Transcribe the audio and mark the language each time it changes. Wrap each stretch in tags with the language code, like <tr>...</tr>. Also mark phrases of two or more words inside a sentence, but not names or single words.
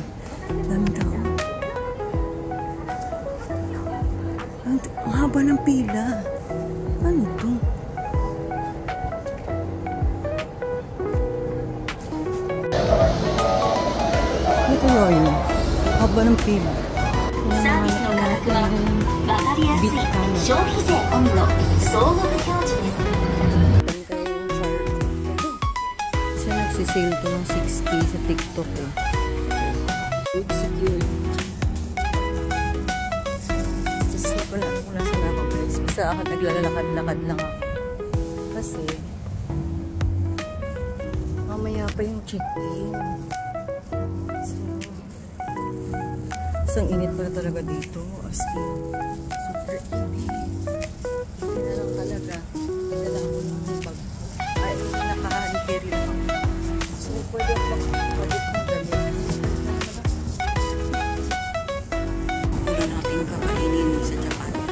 <tl>Daming tao. Ang haba ng pila. Ano to? Ano to yun? Haba ng pila.</tl> <ja>サービスの価格は分かりやすい消費税込みの総額表示です。</ja> <tl>Sale to ng 6K sa TikTok eh.</tl> <en>Good security.</en> <tl>Just wala kung nasan ako guys. Basta ako naglalakad-lakad lang ako. Kasi mamaya pa yung check-in. So ang init pala talaga dito. As in, super init. Hindi na lang talaga. Pinala ako ng bag. Ay, naka-carry lang ako. Pwede akong magpalit ng damit. Pula natin kakainin sa Japan.</tl>